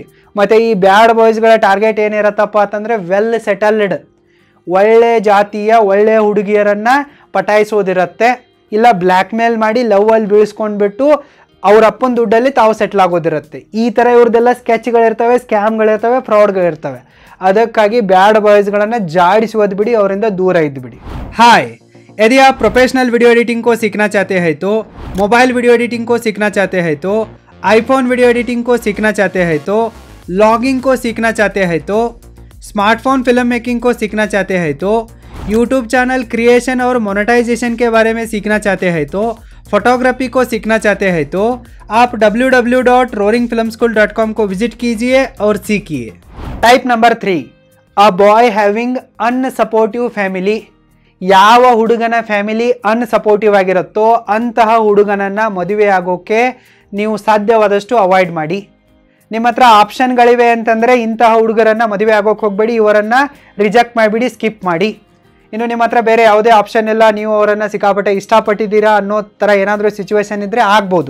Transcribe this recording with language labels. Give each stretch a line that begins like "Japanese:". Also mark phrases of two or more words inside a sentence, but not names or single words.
Kannada: ಮತ್ತು ಈ
English: bad boysಗಳ
Kannada: ಟಾರ್ಗೆಟ್ ಏನಿರತ್ತಪ್ಪ ಅಂತಂದರೆ
English: well settled,
Kannada: ಒಳ್ಳೆ ಜಾತಿಯ ಒಳ್ಳೆಯ ಹುಡುಗಿಯರನ್ನು ಪಟಾಯಿಸೋದಿರತ್ತೆ, ಇಲ್ಲ
English: black mail
Kannada: ಮಾಡಿ ಲವ್ವಲ್ಲಿ ಬೀಳಿಸ್ಕೊಂಡ್ಬಿಟ್ಟು ಅವ್ರ ಅಪ್ಪನ ದುಡ್ಡಲ್ಲಿ ತಾವು ಸೆಟ್ಲ್ ಆಗೋದಿರುತ್ತೆ. ಈ ಥರ ಇವ್ರದ್ದೆಲ್ಲ ಸ್ಕೆಚ್ಗಳಿರ್ತವೆ, ಸ್ಕ್ಯಾಮ್ಗಳಿರ್ತವೆ, ಫ್ರಾಡ್ಗಳಿರ್ತವೆ. ಅದಕ್ಕಾಗಿ
English: bad boysಗಳನ್ನು
Kannada: ಜಾಡಿಸುವುದು ಬಿಡಿ, ಅವರಿಂದ ದೂರ ಇದ್ದುಬಿಡಿ. ಹಾಯ್,
Hindi: यदि आप
English: professional video editing
Hindi: को सीखना चाहते हैं तो,
English: mobile video editing
Hindi: को सीखना चाहते हैं तो,
English: iPhone video editing
Hindi: को सीखना चाहते हैं तो, लॉगिंग को सीखना चाहते हैं तो,
English: smartphone film making
Hindi: को सीखना चाहते हैं तो,
English: YouTube channel creation
Hindi: और मोनेटाइजेशन के बारे में सीखना चाहते हैं तो, फोटोग्राफी को सीखना चाहते हैं तो आप www.roaringfilmschool.com को विजिट कीजिए और सीखिए.
English: Type number 3, a boy having unsupportive family.
Kannada: ಯಾವ ಹುಡುಗನ
English: family unsupportive
Kannada: ಆಗಿರುತ್ತೋ ಅಂತಹ ಹುಡುಗನನ್ನು ಮದುವೆ ಆಗೋಕ್ಕೆ ನೀವು ಸಾಧ್ಯವಾದಷ್ಟು ಅವಾಯ್ಡ್ ಮಾಡಿ. ನಿಮ್ಮ ಹತ್ರ ಆಪ್ಷನ್ಗಳಿವೆ ಅಂತಂದರೆ ಇಂತಹ ಹುಡುಗರನ್ನು ಮದುವೆ ಆಗೋಕ್ಕೆ ಹೋಗಬೇಡಿ, ಇವರನ್ನು ರಿಜೆಕ್ಟ್ ಮಾಡಿಬಿಡಿ, ಸ್ಕಿಪ್ ಮಾಡಿ. ಇನ್ನು ನಿಮ್ಮ ಹತ್ರ ಬೇರೆ ಯಾವುದೇ ಆಪ್ಷನ್ ಇಲ್ಲ, ನೀವು ಅವರನ್ನು ಸಿಕ್ಕಾಪಟ್ಟೆ ಇಷ್ಟಪಟ್ಟಿದ್ದೀರಾ ಅನ್ನೋ ಥರ ಏನಾದರೂ ಸಿಚುವೇಶನ್ ಇದ್ದರೆ ಆಗ್ಬೋದು.